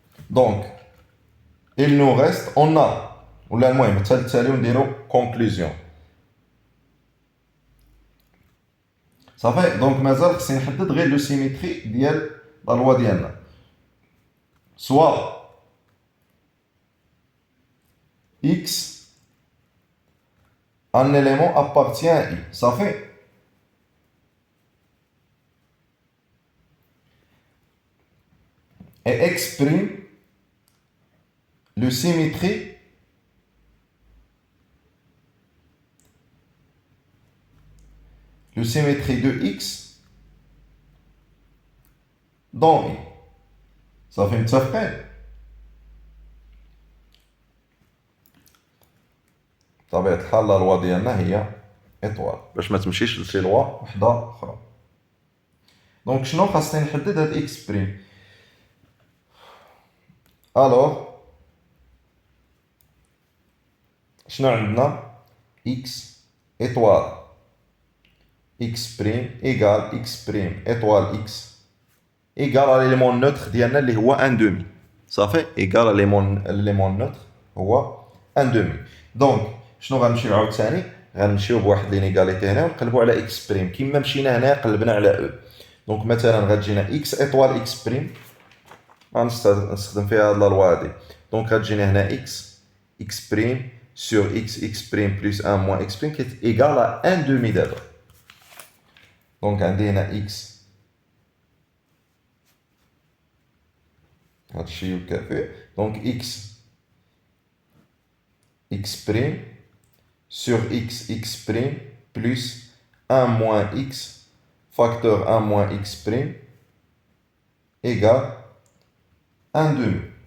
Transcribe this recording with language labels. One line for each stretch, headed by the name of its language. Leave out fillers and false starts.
Arabic: دونك il nous reste on a ولا المهم التالي ونديرو كونكلوزيون صافي. دونك مازال خصني نحدد غير لو سيميتري ديال لا لوا ديالنا.
French: soit X, un élément appartient à I. Ça fait. Et exprime le symétrie de X dans I. Ça fait متفقين.
Arabic: بطبيعة الحال لا لوا ديالنا هي ايطوال باش ما تمشيش لشي لوا وحده اخرى. دونك شنو خاصني نحدد هاد اكس بريم؟ الوغ شنو عندنا؟ اكس ايطوال اكس بريم ايكال اكس بريم ايطوال اكس ايكال ليليمون نوتر ديالنا اللي هو ان دومي صافي. ايكال ليليمون نوتر هو ان دومي. دونك شنو غنمشيو عاوتاني؟ غنمشيو بواحد لينيغاليتي هنا ونقلبو على اكس بريم كيما مشينا هنا قلبنا على او. دونك مثلا غتجينا اكس ايطوال اكس بريم غنستخدم فيها هاد لا لوا هادي. دونك غتجينا هنا اكس بريم سور اكس بريم بلس 1 موان اكس بريم كيتيكال ان دومي دابا. دونك عندي هنا اكس هادشي يكافئ.
French: دونك x prime sur x prime plus 1 moins x facteur 1 moins x prime égale 1 demi.